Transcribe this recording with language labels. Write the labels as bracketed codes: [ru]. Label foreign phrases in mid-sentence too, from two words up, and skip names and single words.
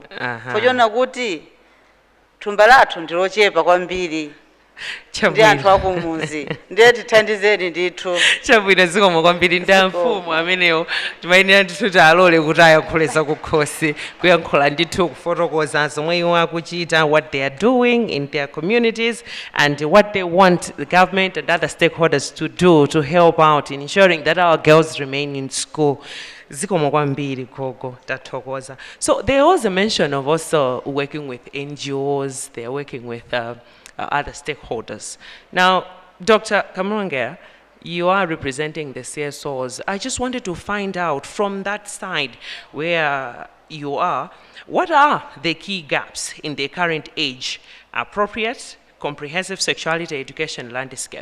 [ny] Fochona kuti thumba lathu ndilochepa kwambiri. Ndi anthu akumuzi ndiye tithandizeni ndithu. Chabwino zikomo kwambiri ndi amfumu ameneyo timayenera ndithu talole kuti ayakhuleza kukhosi kuyankhula ndithu kufotokoza zomwe iwo akuchita [en] what they are doing in their communities and what they want the government and other stakeholders to do to help out in ensuring that our girls remain in school. [ny] Zikomo kwambiri gogo tathokoza. [en] So there was a mention of also working with NGOs, they are working with other stakeholders. Now, Dr. Kamrongera, you are representing the CSOs. I just wanted to find out from that side where you are, what are the key gaps in the current age appropriate comprehensive sexuality education landscape?